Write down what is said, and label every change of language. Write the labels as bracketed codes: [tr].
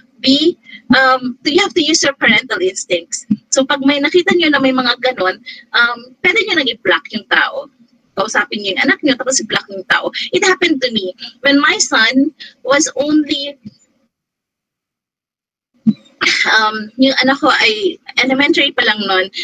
[en] B, you have to use your parental instincts. [tl] So pag may nakita nyo na may mga ganon, pwede nyo nang i-block yung tao. Kausapin nyo yung anak nyo, tapos i-block yung tao. [en] It happened to me. When my son was only [tl] yung anak ko ay elementary pa lang noon.